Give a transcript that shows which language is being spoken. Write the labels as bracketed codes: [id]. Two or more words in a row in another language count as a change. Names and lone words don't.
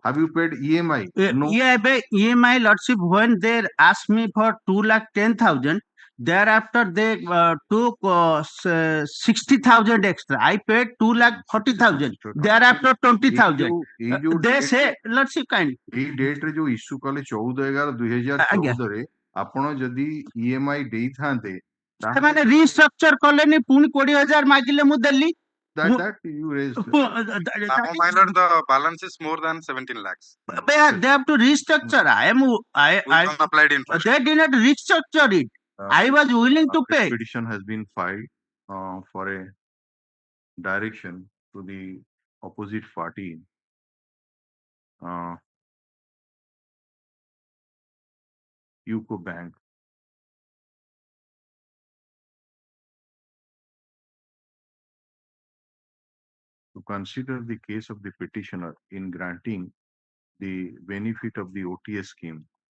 [en] Have you paid EMI? No. EMI, Lordship, when they asked me for 2,10,000, thereafter they took 60,000 extra. I paid 2,40,000. Thereafter 20,000. They say, Lordship, kind. [or] এই ডেটରେ ଯୋଉ ଇସ୍ୟୁ କଲେ 14/11/2014 ଆପଣ ଯଦି EMI ଦେଇଥାନ୍ତେ ସେମାନେ ରିଷ୍ଟ୍ରକ୍ଚର କଲେନି, ପୁଣି 20,000 ମାଗିଲେ, ମୁଁ ଦେଲି. [en] that you raised. Minor, the balance is more than 17 lakhs. They have to restructure. I applied interest. They did not restructure it. I was willing to pay. Petition has been filed for a direction to the opposite party UCO Bank to consider the case of the petitioner in granting the benefit of the OTS scheme.